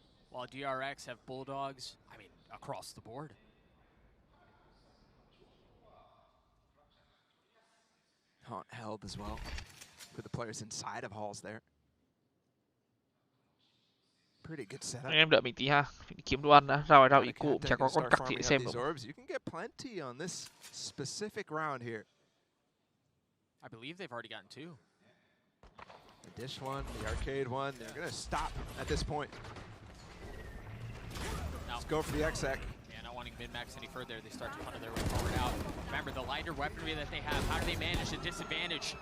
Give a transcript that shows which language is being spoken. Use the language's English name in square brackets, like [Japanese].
[English] While DRX have Bulldogs, I mean, across the board. Haunt held as well for the players inside of halls there. Pretty good setup. [Vietnamese] Anh em đợi mình tí ha, mình kiếm đồ ăn đã. Rao ý cụ chả có con cặc gì để xem được. [English] You can get plenty on this specific round here. I believe they've already gotten two. The dish one, the arcade one, they're gonna stop at this point. Let's go for the exec. Yeah, not wanting min-max any further, they start to funnel their way forward out. Remember, the lighter weaponry that they have, how do they manage the disadvantage?